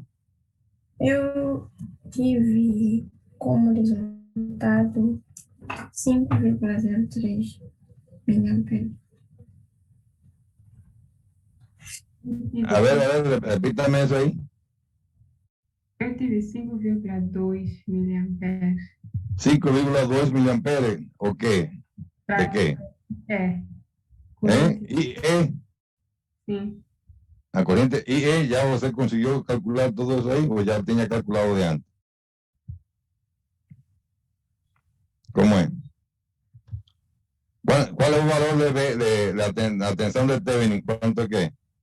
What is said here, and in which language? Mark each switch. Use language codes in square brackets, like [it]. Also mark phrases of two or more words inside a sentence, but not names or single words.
[pt] eu tive como resultado 5,03 miliamperes. [es] A ver, repítame eso ahí. [pt] Eu tive 5,2 miliamperes. [es] 5,2 miliamperes, ¿o qué? ¿De qué? [pt] Corrente. [es] IE, [pt] Sim. [es] la corriente IE, ¿ya usted consiguió calcular todo eso ahí o ya tenía calculado de antes? ¿Cómo es? ¿Cuál es el valor de la tensión de Thevenin? ¿Cuánto es qué?